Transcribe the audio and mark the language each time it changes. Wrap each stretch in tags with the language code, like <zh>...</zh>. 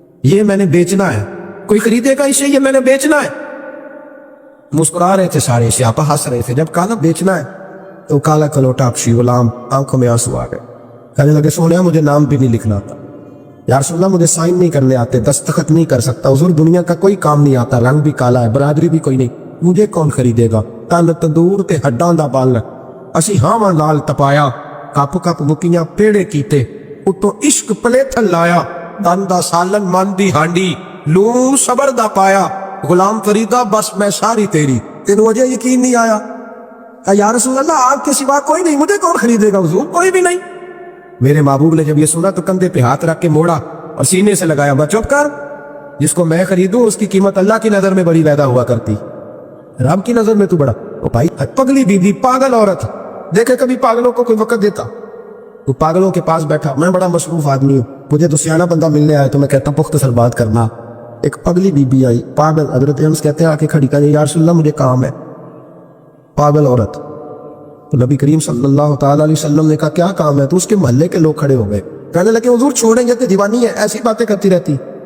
<ur>یہ میں نے بیچنا ہے, کوئی خریدے گا اسے, یہ میں نے بیچنا ہے. مسکرا رہے تھے سارے, سیاپا ہنس رہے تھے. جب کہا بیچنا ہے تو کالا کلوٹا اپشی غلام آنکھوں میں آنسو آ گئے. کہنے لگے سونیا مجھے نام بھی نہیں لکھنا آتا, یا رسول اللہ مجھے سائن نہیں کرنے آتے, دستخط نہیں کر سکتا, حضور دنیا کا کوئی کام نہیں آتا, رنگ بھی کالا ہے, برادری بھی کوئی نہیں, مجھے کون خریدے گا.</ur> <pa>تن تندور تے ہڈاں دا بال, اسی ہاواں لال تپایا, کپ کپ بکیاں پیڑے کیتے, اتوں عشق پلیتھل لایا, دن دا سالن من دی ہانڈی, لون صبر دا پایا, غلام فریدا بس میں ساری تیری. تینوں وجہ یقین نہیں آیا,</pa> <ur>یا رسول اللہ آپ کے سوا کوئی نہیں, مجھے کون خریدے گا حضور, کوئی بھی نہیں. میرے محبوب نے جب یہ سنا تو کندھے پہ ہاتھ رکھ کے موڑا اور سینے سے لگایا, بس چپ کر, جس کو میں خریدوں اس کی قیمت اللہ کی نظر میں بڑی پیدا ہوا کرتی, رب کی نظر میں تو بڑا. او بھائی پگلی بی بی, پاگل عورت, دیکھے کبھی پاگلوں کو کوئی وقت دیتا. تو پاگلوں کے پاس بیٹھا, میں بڑا مصروف آدمی ہوں, مجھے تو سیانا بندہ ملنے آیا تو میں کہتا ہوں مختصر بات کرنا. ایک پگلی بی بی آئی, پاگل, حضرت انس کہتے ہیں آ کے کھڑی کر, یا رسول اللہ مجھے کام ہے. پاگل عورت. تو نبی کریم صلی اللہ تعالی علیہ وسلم نے کہا کیا کام ہے؟ تو اس کے محلے کے لوگ کھڑے ہو گئے, کہنے لگے حضور چھوڑیں گے, دیوانی ہے, ایسی باتیں کرتی رہتی.</ur>